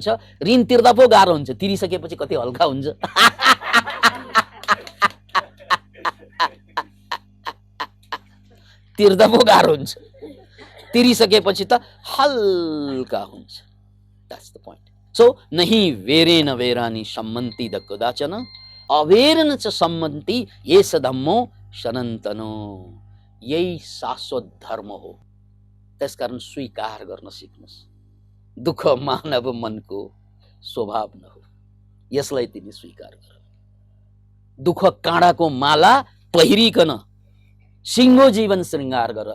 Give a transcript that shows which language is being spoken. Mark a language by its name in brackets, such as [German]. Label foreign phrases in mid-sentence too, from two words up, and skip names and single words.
[Nepali] ऋण तिर्दा पो गाह्रो हुन्छ, तिरिसकेपछि कति हल्का हुन्छ। तिर्दा पो गाह्रो हुन्छ, तिरिसकेपछि त हल्का हुन्छ। [English] That's the point. [Pali] सो नहीं वेरेन वेरानी सम्मन्ति द कदाचन, अवेरन च सम्मन्ति येस धम्मो सनातनो। [Nepali] यही शाश्वत धर्म हो। त्यसकारण स्वीकार गर्न सिक्नुहोस्। दुःख मानव मनको स्वभाव न हो, यसलाई तिमी स्वीकार गर। दुःख काँडाको माला पहिरिकन सिङ्गो जीवन श्रृङ्गार गर।